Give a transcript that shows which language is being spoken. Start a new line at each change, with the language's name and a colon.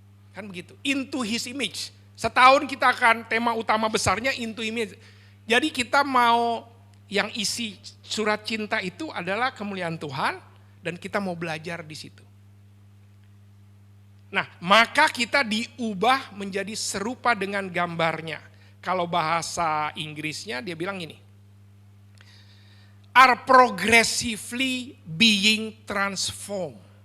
Indonesian: Kan begitu, into his image. Setahun kita akan tema utama besarnya into image. Jadi kita mau yang isi surat cinta itu adalah kemuliaan Tuhan dan kita mau belajar di situ. Nah, maka kita diubah menjadi serupa dengan gambarnya. Kalau bahasa Inggrisnya dia bilang gini.
English: Are progressively being transformed.